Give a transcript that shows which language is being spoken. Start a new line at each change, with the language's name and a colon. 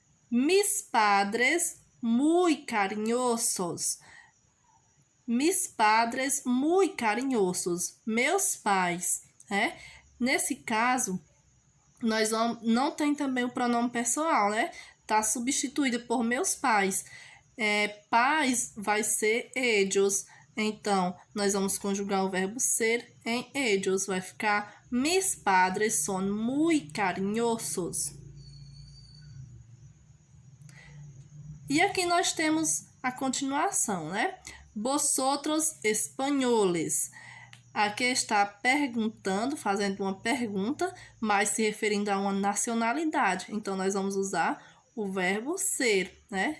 Spanish: Mis padres muy cariñosos. Mis padres muy cariñosos.
Portuguese: Meus pais, né? Nesse caso, nós não tem também o pronome pessoal, né? Tá substituído por meus pais. Pais vai ser ellos. Então, nós vamos conjugar o verbo ser em ellos. Vai ficar mis padres son muy cariñosos. E aqui nós temos a continuação, né? Vosotros españoles. Aqui está perguntando, fazendo uma pergunta, mas se referindo a uma nacionalidade. Então, nós vamos usar o verbo ser, né?